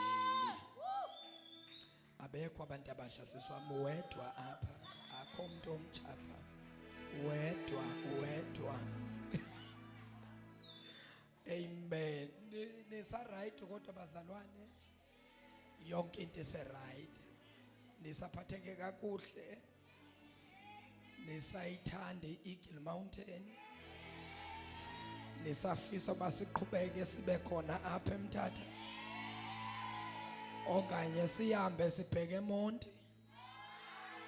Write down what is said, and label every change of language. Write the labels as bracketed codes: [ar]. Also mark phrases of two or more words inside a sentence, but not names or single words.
[xh] Abekho abantu abasha siswami wedwa apha akho umuntu omchapha wedwa. Amen. Nisa right kodwa bazalwane yonke into ise right. Nisaphatheke kakuhle. Nisayithande iEagle Mountain. Nisafisa basiqhubeke sibe khona apha emthatha. Okanye sihambe sibheke eMonti.